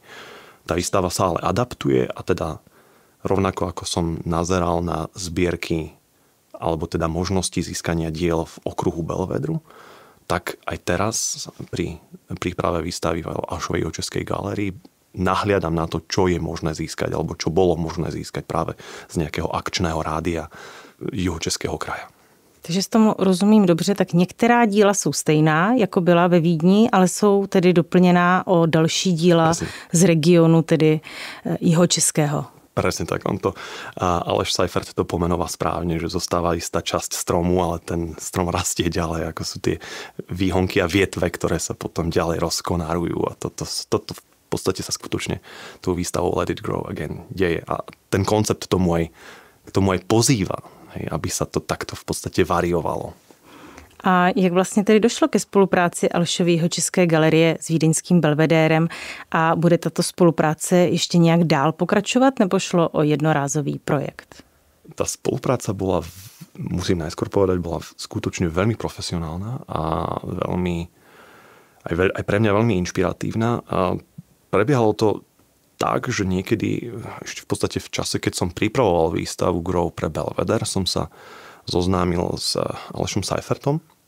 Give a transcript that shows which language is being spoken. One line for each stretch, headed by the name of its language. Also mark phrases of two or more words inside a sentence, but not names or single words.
Slovak: Tá výstava sa ale adaptuje a teda rovnako ako som nazeral na zbierky alebo teda možnosti získania diel v okruhu Belvedru, tak aj teraz pri príprave výstavy v Alšovej Jihočeskej galérii nahliadam na to, čo je možné získať alebo čo bolo možné získať práve z nejakého akčného rádia Jihočeského kraja.
Czech: Takže s tomu rozumím dobře, tak některá díla jsou stejná, jako byla ve Vídni, ale jsou tedy doplněná o další díla z regionu, tedy Jihočeského.
Slovak: Presne tak, Aleš Seifert to pomenoval správne, že zostáva istá časť stromu, ale ten strom rastie ďalej, ako sú tie výhonky a vietve, ktoré sa potom ďalej rozkonárujú a toto v podstate sa skutočne tou výstavou Let It Grow Again deje a ten koncept k tomu aj pozýva, aby sa to takto v podstate variovalo.
Czech: A jak vlastně tedy došlo ke spolupráci Alšovy Jihočeské galerie s vídeňským Belvedérem a bude tato spolupráce ještě nějak dál pokračovat, nebo šlo o jednorázový projekt?
Slovak: Tá spolupráca bola, musím najskôr povedať, bola skutočne veľmi profesionálna a aj pre mňa veľmi inšpiratívna. A prebiehalo to tak, že niekedy ešte v podstate v čase, keď som pripravoval výstavu Grove pre Belvedere, som sa zoznámil s Alešom Seifertom